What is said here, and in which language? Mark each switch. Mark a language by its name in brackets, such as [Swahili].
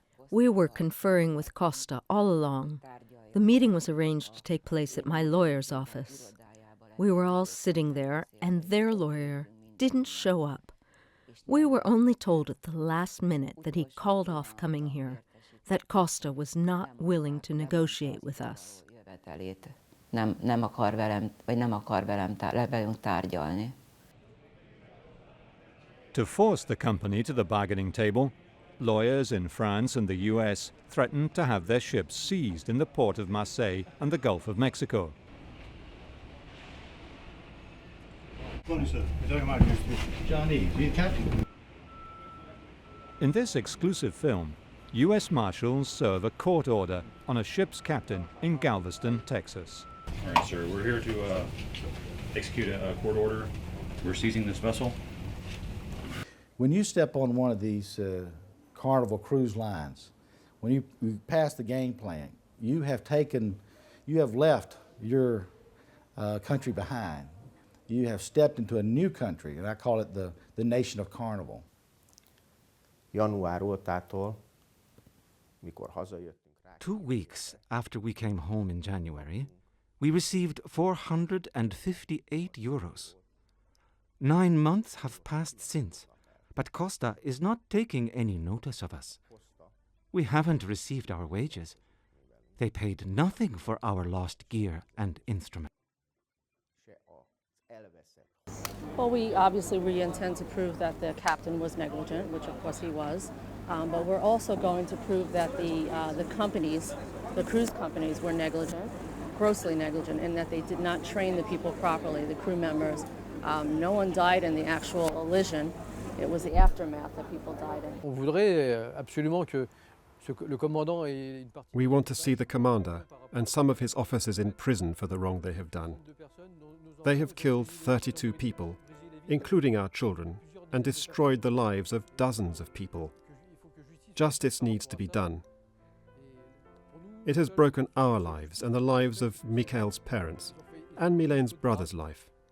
[English] We were conferring with Costa all along. The meeting was arranged to take place at my lawyer's office. We were all sitting there, and their lawyer didn't show up. We were only told at the last minute that he called off coming here, that Costa was not willing to negotiate with us. [Hungarian] Nem akar velünk tárgyalni. [English] To force the company to the bargaining table, lawyers in France and the US threatened to have their ships seized in the port of Marseille and the Gulf of Mexico. In this exclusive film, US Marshals serve a court order on a ship's captain in Galveston, Texas. All right, sir, we're here to execute a court order. We're seizing this vessel. When you step on one of these Carnival cruise lines, when you pass the gangplank, you have left your country behind. You have stepped into a new country, and I call it the nation of Carnival. [Hungarian] Január ótától, mikor hazajöttünk rá. [English] 2 weeks after we came home in January, we received 458 euros. 9 months have passed since, but Costa is not taking any notice of us. We haven't received our wages. They paid nothing for our lost gear and instruments. Well, we intend to prove that the captain was negligent, which of course he was, but we're also going to prove that the companies, the cruise companies, were negligent, grossly negligent, in that they did not train the people properly, the crew members. No one died in the actual collision. It was the aftermath that people died in. [French] On voudrait absolument que le commandant ait une partie. [English] We want to see the commander and some of his officers in prison for the wrong they have done. They have killed 32 people, including our children, and destroyed the lives of dozens of people. Justice needs to be done. It has broken our lives and the lives of Michael's parents and Milene's brother's life.